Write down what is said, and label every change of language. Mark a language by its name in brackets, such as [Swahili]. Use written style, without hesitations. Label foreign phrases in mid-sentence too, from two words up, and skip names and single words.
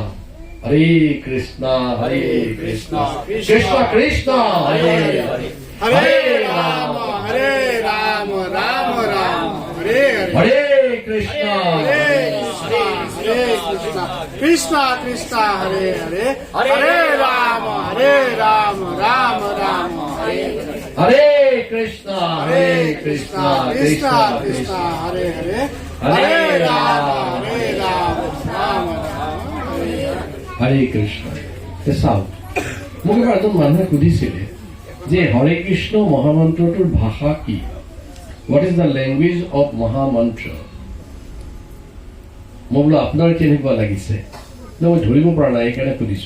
[Sanskrit] হৰে কৃষ্ণ হৰে কৃষ্ণ কৃষ্ণ কৃষ্ণ হৰে হৰে, হৰে ৰাম হৰে ৰাম ৰাম ৰাম হৰে হৰে, হৰে কৃষ্ণ হৰে কৃষ্ণ কৃষ্ণ হৰে হৰে, হৰে ৰাম রাম রাম হরে হরে কৃষ্ণ কৃষ্ণ কৃষ্ণ কৃষ্ণ হরে হরে, হরে রাম রাম রাম হরে কৃষ্ণ। [Assamese] চাওক, মোক এবাৰ এজন মানুহে সুধিছিলে যে হৰে কৃষ্ণ মহামন্ত্ৰটোৰ ভাষা কি? [English] What is the language of Mahamantra? [Assamese] মই বোলো আপোনাৰ কেনেকুৱা লাগিছে? মই ধৰিব পৰা নাই, সেইকাৰণে সুধিছো।